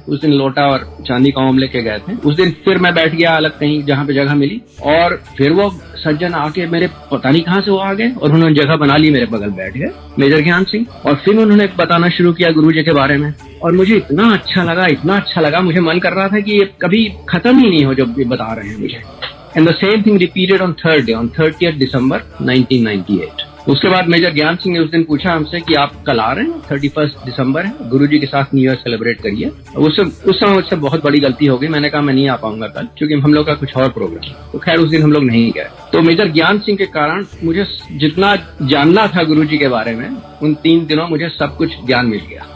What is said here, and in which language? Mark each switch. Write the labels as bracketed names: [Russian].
[Hindi] उस दिन लोटा और चांदी का ओम लेके गए थे। उस दिन फिर मैं बैठ गया अलग कहीं जहाँ पे जगह मिली, और फिर वो सज्जन आके मेरे पता नहीं कहाँ से वो आ गए, और उन्होंने जगह बना ली, मेरे बगल बैठ गए, मेजर ज्ञान सिंह। और फिर उन्होंने बताना शुरू किया गुरुजी के बारे में, और मुझे इतना अच्छा लगा, मुझे मन कर रहा था कि ये कभी खत्म ही नहीं हो जब ये बता रहे हैं मुझे। [English] And the same thing repeated on third day, on 30th December 1998. [Hindi] उसके बाद मेजर ज्ञान सिंह ने उस दिन पूछा हमसे कि आप कल आ रहे हैं, 31 दिसंबर है, गुरुजी के साथ न्यू ईयर सेलिब्रेट करिए। उस समय मुझसे बहुत बड़ी गलती हो गई। मैंने कहा मैं नहीं आ पाऊंगा कल, क्योंकि हम लोग का कुछ और प्रोग्राम। तो खैर उस दिन हम लोग नहीं गए। तो मेजर ज्ञान सिंह के कारण मुझे जितना जानना था गुरुजी के बारे में, उन 3 दिनों मुझे सब कुछ ज्ञान मिल गया।